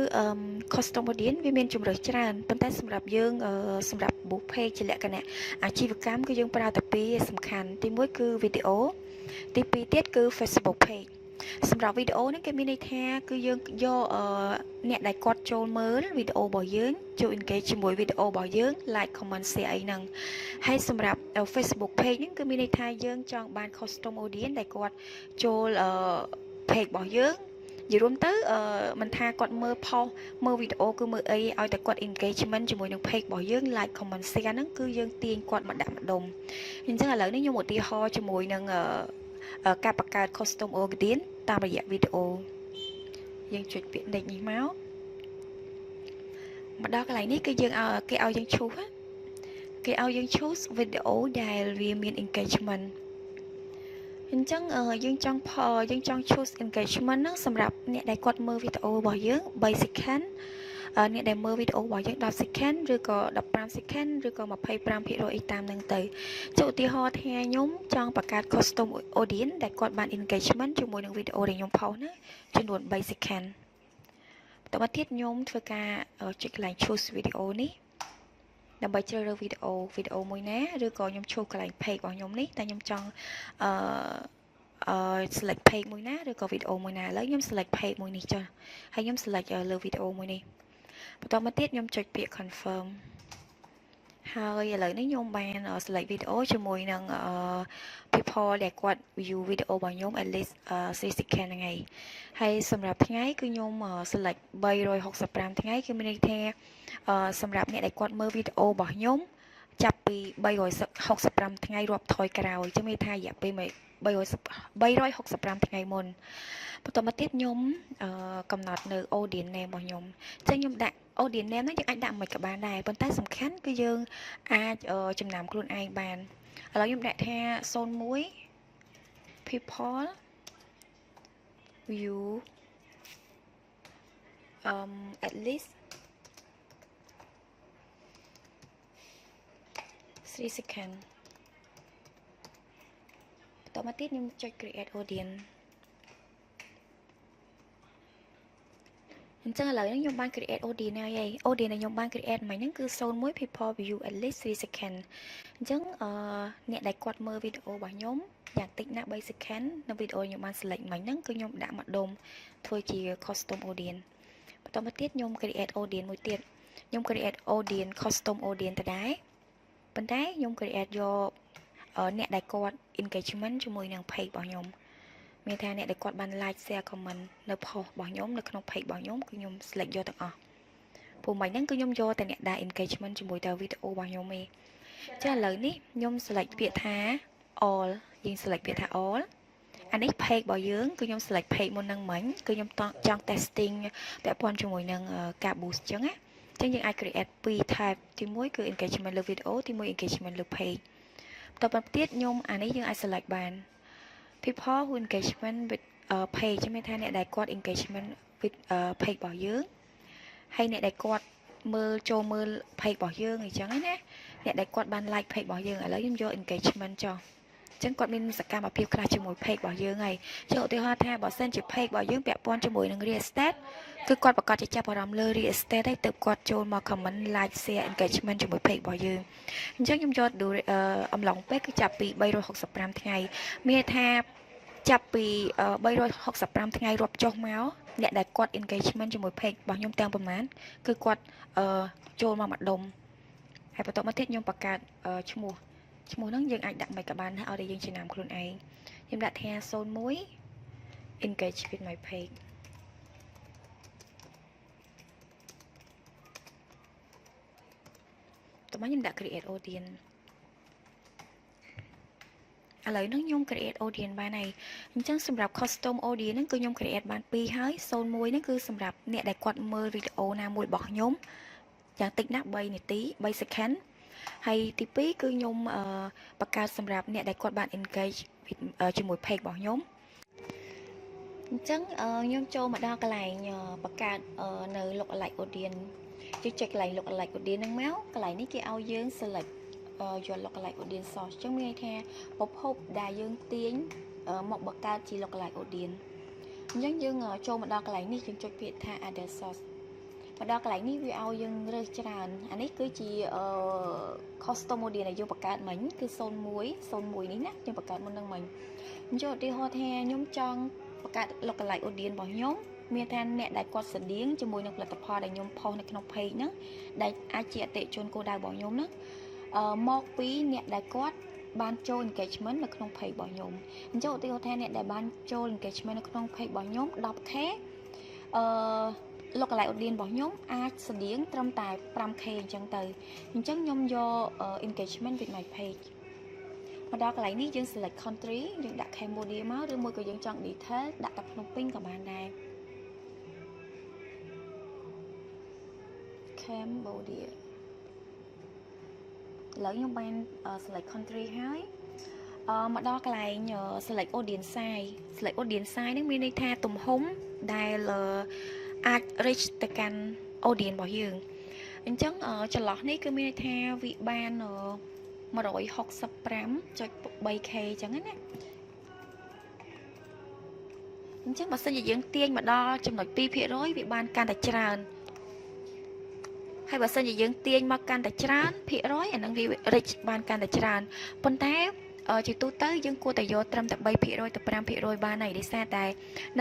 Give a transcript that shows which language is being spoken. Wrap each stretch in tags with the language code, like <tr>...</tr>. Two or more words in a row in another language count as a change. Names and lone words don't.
<en>custom audience</en> <km>វាមានជម្រើសច្រើនប៉ុន្តែសម្រាប់យើងសម្រាប់</km> <en>book page</en> <km>ជាលក្ខណៈអាជីវកម្មគឺយើងប្រើតែពីរសំខាន់ទី1គឺវីដេអូទី2ទៀតគឺ</km> <en>Facebook page</en> <km>សម្រាប់វីដេអូនេះគេមានន័យថាគឺយើងយកអ្នកដែលគាត់ចូលមើលវីដេអូរបស់យើងចូល engage ជាមួយវីដេអូរបស់យើង</km> <en>like comment share</en> <km>អីហ្នឹងហើយសម្រាប់</km> <en>Facebook page</en> <km>ហ្នឹងគឺមានន័យថាយើងចង់បាន</km> <en>custom audience</en> <km>ដែលគាត់ចូល page របស់យើងនិយាយរួមទៅមិនថាគាត់មើលផុសមើលវីដេអូគឺមើលអីឲ្យតែគាត់ engagement ជាមួយនឹង page របស់យើង</km> <en>like comment share</en> <km>ហ្នឹងគឺយើងទាញគាត់មកដាក់ម្ដុំអញ្ចឹងឥឡូវនេះខ្ញុំឧទាហរណ៍ជាមួយនឹងការបង្កើត</km> <en>custom audience</en> <km>តាមរយៈវីដេអូយើងចុចពាក្យ next នេះ មកដល់កន្លែងនេះគឺយើងគេឲ្យយើង choose គេឲ្យយើង choose វីដេអូដែលវាមាន engagement អញ្ចឹងយើងចង់ choose engagement ហ្នឹងសម្រាប់អ្នកដែលគាត់មើលវីដេអូរបស់យើង3 second អ្នកដែលមើលវីដេអូរបស់យើង10 second ឬក៏15 second ឬក៏25%អីតាមហ្នឹងទៅចុះឧទាហរណ៍ថាខ្ញុំចង់បង្កើត</km> <en>custom audience</en> <km>ដែលគាត់បាន engagement ជាមួយនឹងវីដេអូដែលខ្ញុំផុសណាចំនួន3 second បន្តមកទៀតខ្ញុំធ្វើការចុចកន្លែង</km> <en>choose video</en> <km>នេះដើម្បីជ្រើសរើសវីដេអូមួយណាឬក៏ខ្ញុំឈូសកន្លែង page របស់ខ្ញុំនេះតែខ្ញុំចង់</km> <en>select page</en> <km>មួយណាឬក៏វីដេអូមួយណាឥឡូវខ្ញុំ</km> <en>select page</en> <km>មួយនេះចុះហើយខ្ញុំ select លើវីដេអូមួយនេះបន្តមកទៀតខ្ញុំចុចពាក្យ confirm ហើយឥឡូវនេះខ្ញុំ បាន select វីដេអូជាមួយនឹង people ដែលគាត់ view វីដេអូរបស់ខ្ញុំ</km> <en>at least 3 second</en> <km>ហ្នឹងហើយហើយសម្រាប់ថ្ងៃ គឺខ្ញុំ select 365ថ្ងៃគឺមានន័យថាសម្រាប់អ្នកដែលគាត់មើលវីដេអូរបស់ខ្ញុំចាប់ពី365ថ្ងៃរាប់ថយក្រោយចឹងមានថារយៈពេល365ថ្ងៃមុនបន្តមកទៀតខ្ញុំកំណត់នៅ</km> <en>audience name</en> <km>របស់ខ្ញុំអញ្ចឹងខ្ញុំដាក់</km> <en>audience name</en> <km>ហ្នឹងយើងអាចដាក់មិនក៏បានដែរប៉ុន្តែសំខាន់គឺយើងអាចចំណាំខ្លួនឯងបានឥឡូវខ្ញុំដាក់ថា</km> <en>01 people view at least 3 second</en> <km>បន្តមកទៀតខ្ញុំចុច</km> <en>create audience</en> <km>អញ្ចឹងឥឡូវនេះខ្ញុំបាន</km> <en>create audience</en> <km>ហើយ audience ដែល ខ្ញុំបាន create មិញហ្នឹងគឺ</km> <en>01 people view at least 3 second</en> <km>អញ្ចឹងអ្នកដែលគាត់មើលវីដេអូរបស់ខ្ញុំយ៉ាងតិចណាស់3 second នៅវីដេអូខ្ញុំបាន select មិញហ្នឹងគឺខ្ញុំដាក់ម្ដុំធ្វើជា</km> <en>custom audience</en> <km>បន្តមកទៀតខ្ញុំ</km> <en>create audience</en> <km>មួយទៀតខ្ញុំ</km> <en>create audience custom audience</en> <km>ទៅដែរប៉ុន្តែខ្ញុំ create យកអ្នកដែលគាត់ engagement ជាមួយនឹង page របស់ខ្ញុំមានថាអ្នកដែលគាត់បាន</km> <en>like share comment</en> <km>នៅ post របស់ខ្ញុំនៅក្នុង page របស់ខ្ញុំគឺខ្ញុំ select យកទាំងអស់ព្រោះមិញហ្នឹងគឺខ្ញុំយកតែអ្នកដែល engagement ជាមួយតែវីដេអូរបស់ខ្ញុំទេចាឥឡូវនេះខ្ញុំ select ពាក្យថា all យើង select ពាក្យថា all អានេះ page របស់យើងគឺ ខ្ញុំ select page មុននឹងមិញគឺខ្ញុំចង់ testing ពាក់ព័ន្ធជាមួយនឹងការ boost អញ្ចឹងណាអញ្ចឹងយើងអាច create ពីរ type ទី1គឺ engagement លើ video ទី1 engagement លើ page បន្តមកទៀតខ្ញុំអានេះយើងអាច select បាន</km> <en>people who engagement with page</en> <km>មានថាអ្នកដែលគាត់</km> <en>engagement with page</en> <km>របស់យើងហើយអ្នកដែលគាត់ចូលមើល page របស់យើងអញ្ចឹងណាអ្នកដែលគាត់បាន like page របស់យើងឥឡូវខ្ញុំយក engagement ចុះចឹងគាត់ មានសកម្មភាពខ្លះជាមួយ page របស់យើងហើយចុះឧទាហរណ៍ថាបើសិនជា page របស់យើងពាក់ព័ន្ធជាមួយនឹង</km> <en>real estate</en> <km>គឺ គាត់ប្រកាសជាចាប់អារម្មណ៍លើ</km> <en>real estate</en> <km>ហើយទើបគាត់ចូលមក</km> <en>comment like share engagement</en> <km>ជាមួយ page របស់យើងអញ្ចឹងខ្ញុំយកអំឡុងពេលគឺចាប់ពី365ថ្ងៃមានថាចាប់ពី365ថ្ងៃរាប់ចុះមកអ្នកដែលគាត់ engagement ជាមួយ page របស់ខ្ញុំទាំងប្រមាណគឺគាត់ចូលមកម្ដុំហើយបន្ទាប់មកទៀតខ្ញុំបង្កើតឈ្មោះហ្នឹងយើងអាចដាក់មិនក៏បានឲ្យតែយើងចំណាំខ្លួនឯងខ្ញុំដាក់ថា</km> <en>01 engage with my page</en> <km>តោះមកខ្ញុំដាក់</km> <en>create audience</en> <km>ឥឡូវនេះខ្ញុំ</km> <en>create audience</en> <km>បានហើយអញ្ចឹងសម្រាប់</km> <en>custom audience</en> <km>ហ្នឹងគឺខ្ញុំ create បាន2ហើយ01ហ្នឹងគឺសម្រាប់អ្នកដែលគាត់មើលវីដេអូណាមួយរបស់ខ្ញុំយ៉ាងតិចណាស់3នាទី3 second ហើយទី2គឺខ្ញុំបង្កើតសម្រាប់អ្នកដែលគាត់បាន engage ជាមួយ page របស់ខ្ញុំអញ្ចឹងខ្ញុំចូលមកដល់កន្លែងបង្កើតនៅ</km> <en>lookalike audience</en> <km>យើង ចុចកន្លែង</km> <en>lookalike audience</en> <km>ហ្នឹងមកកន្លែងនេះគេឲ្យយើង select យក</km> <en>lookalike audience source</en> <km>អញ្ចឹងមានន័យថាប្រភពដែលយើងទាញមកបង្កើតជា</km> <en>lookalike audience</en> <km>អញ្ចឹងយើងចូលមកដល់កន្លែងនេះយើងចុចពាក្យថា</km> <en>other source</en> <km>មកដល់កន្លែងនេះវាឲ្យយើងរើសច្រើនអា នេះគឺជា</km> <en>custom audience</en> <km>ដែលយើងបង្កើតមិញគឺ01នេះណាយើងបង្កើតមុននឹងមិញអញ្ចឹងឧទាហរណ៍ថាខ្ញុំចង់បង្កើត</km> <en>lookalike audience</en> <km>របស់ខ្ញុំមានថាអ្នក ដែលគាត់ស្តៀងជាមួយនឹងផលិតផលដែលខ្ញុំផុសនៅក្នុង page ហ្នឹងដែលអាចជាអតិថិជនគោលដៅរបស់ខ្ញុំហ្នឹងមកពីអ្នកដែលគាត់បានចូល engagement នៅក្នុង page របស់ខ្ញុំអញ្ចឹងឧទាហរណ៍ថាអ្នកដែលបានចូល engagement នៅក្នុង page របស់ខ្ញុំ 10k</km> <en>lookalike audience</en> <km>របស់ខ្ញុំអាចស្តៀងត្រឹមតែ 5k អញ្ចឹងទៅអញ្ចឹងខ្ញុំយក</km> <en>engagement with my page</en> <km>មកដល់កន្លែងនេះយើង</km> <en>select country</en> <km>យើងដាក់ Cambodia មកឬមួយក៏យើងចង់ detail ដាក់តែភ្នំពេញក៏បានដែរ Cambodia ឥឡូវខ្ញុំបាន</km> <en>select country</en> <km>ហើយមកដល់កន្លែង</km> <en>select audience size select audience size</en> <km>ហ្នឹងមានន័យថាទំហំដែលអាច reach ទៅកាន់ audience របស់យើងអញ្ចឹងចន្លោះនេះគឺមានន័យថាវាបាន 165.3k អញ្ចឹងណា អញ្ចឹងបើសិនជាយើងទាញមកដល់ចំណុច 2% វាបានកាន់តែច្រើនហើយបើសិនជាយើងទាញមកកាន់តែច្រើនភាគរយអានឹងវា reach បានកាន់តែច្រើនប៉ុន្តែជាទូទៅយើងគួរតែយកត្រឹមតែ 3% ទៅ 5% បានហើយដោយសារតែនៅ</km>